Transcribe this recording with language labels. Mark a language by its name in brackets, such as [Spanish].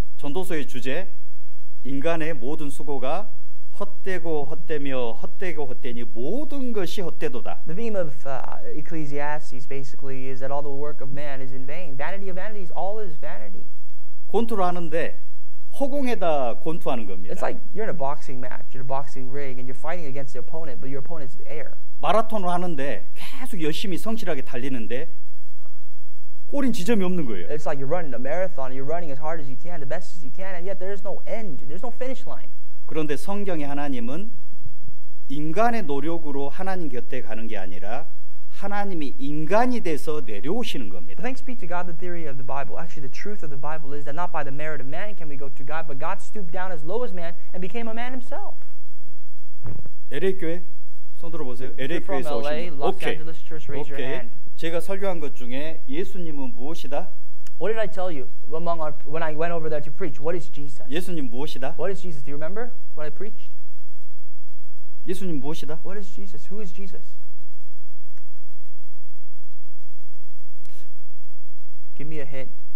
[Korean] 전도서의 주제, 인간의 모든 수고가 헛되고 헛되며 헛되고 헛되니 모든 것이 헛되도다. [English] The theme of Ecclesiastes basically is that all the work of man is in vain. Vanity of vanities, all is vanity. [Korean] 권투를 하는데 허공에다 권투하는 겁니다. [English] It's like you're in a boxing match, in a boxing ring, and you're fighting against the opponent, but your opponent's air. [Korean] 마라톤을 하는데 계속 열심히 성실하게 달리는데 꼬린 지점이 없는 거예요. [English] It's like you're running a marathon, you're running as hard as you can, the best as you can, and yet there's no end, there's no finish line. [Korean] 그런데 성경의 하나님은 인간의 노력으로 하나님 곁에 가는 게 아니라 하나님이 인간이 돼서 내려오시는 겁니다. [English] Thanks be to God, the theory of the Bible, actually the truth of the Bible is that not by the merit of man can we go to God, but God stooped down as low as man and became a man himself. [Korean] LA 교회 손 들어보세요. LA [English] From [Korean] 교회에서 오신 분. [English] Los Angeles Church, raise your hand. [Korean] 제가 설교한 것 중에 예수님은 무엇이다? [English] What did I tell you when I went over there to preach? What is Jesus? [Korean] 예수님 무엇이다? [English] What is Jesus? Do you remember what I preached? [Korean] 예수님 무엇이다? [English] What is Jesus? Who is Jesus? Give me a hint.